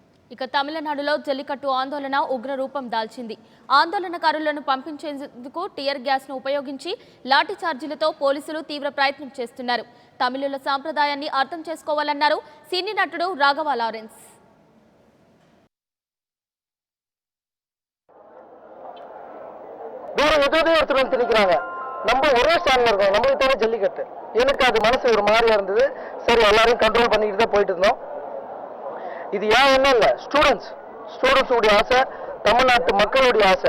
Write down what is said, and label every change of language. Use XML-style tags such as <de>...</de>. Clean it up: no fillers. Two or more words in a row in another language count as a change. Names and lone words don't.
<te>ఇక తమిళనాడులో జల్లికట్టు ఆందోళన ఉగ్ర రూపం దాల్చింది. ఆందోళనకారులను పంపించేందుకు టియర్ గ్యాస్ను ఉపయోగించి లాఠీ చార్జీలతో పోలీసులు తీవ్ర ప్రయత్నం చేస్తున్నారు. తమిళుల సాంప్రదాయాన్ని అర్థం చేసుకోవాలన్నారు సినీ నటుడు రాఘవ లారెన్స్.</te> <ta>நம்ம ஒரே ஸ்டாண்ட்ல இருக்கோம். நம்மளுக்கு தேவை ஜல்லிக்கட்டு. எனக்கு அது மனசு ஒரு மாதிரியா இருந்தது. சரி, எல்லாரையும் கண்ட்ரோல் பண்ணிட்டு தான் போயிட்டு இருந்தோம். இது ஏன் ஒன்றும் இல்லை, ஸ்டூடெண்ட்ஸுடைய ஆசை, தமிழ்நாட்டு மக்களுடைய ஆசை.</ta>